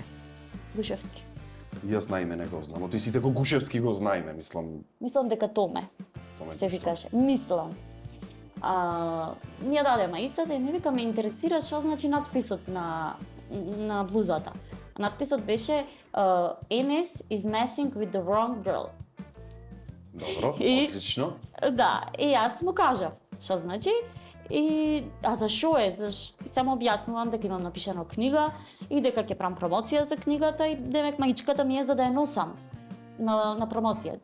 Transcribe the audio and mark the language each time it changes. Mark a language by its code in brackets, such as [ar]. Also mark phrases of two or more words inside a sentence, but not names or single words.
[mk] Гушевски. Јас наиме не го знам, оти сите Гушевски го знаеме, мислам. Мислам дека Томе се викаше. Мислам. Ми ја даде маицата и ми вика, ме интересира што значи надписот на блузата. Надписот беше [en] Enes is messing with the wrong girl. [mk] Добро, И- отлично. Да, и јас му кажав што значи и за што е, само објаснувам дека имам напишано книга и дека ќе правам промоција за книгата и демек маичката ми е за да ја носам на промоција.